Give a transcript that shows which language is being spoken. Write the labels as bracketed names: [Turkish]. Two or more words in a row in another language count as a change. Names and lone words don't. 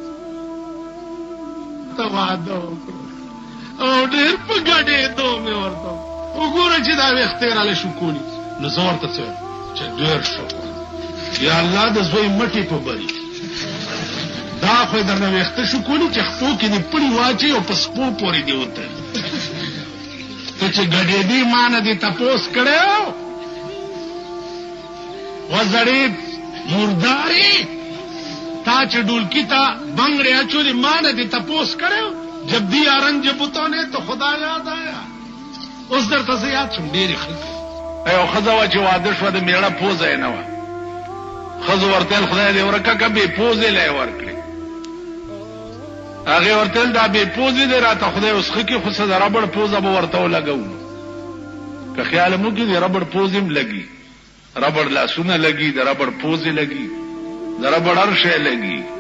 [Pashto] ته واده وکړو او ډېر په ګډېدو مې ورته وګوره چې دا ویښتې راله شکولي نو زه ورته څه چې ډېر شکر یا الله د زوی مټې په بري دا خو یې درنه ویښته شکولي چې خپو کې دې پړي واچوي او په سپو پورې دې وتړي ته چې ګډېدې ما نه دې تپوس کړی وزړې مردارې تا چې ډولکی ته بنگڑے اچولې ما نه دې تپوس کړی [Urdu] جب دیا رنج بتوں نے تو خدا یاد آیا [Pashto] اوس درته زه یاد شم ډېرې ښځې یو ښځه وه چې واده شوه د مېړه پوزه یې نه وه ښځو ورته ویل خدای دې ورکه که بې پوزې له یې ورکړې هغې ورته ویل دا بې پوزې دی راته خدای اوس ښه کړي خو څه د ربړ پوزه به ورته ولګوو که خیال مو کې د ربړ پوزې هم لګي ربړ لاسونه لګي د ربړ پوزې لګي د ربړ هر شی لګي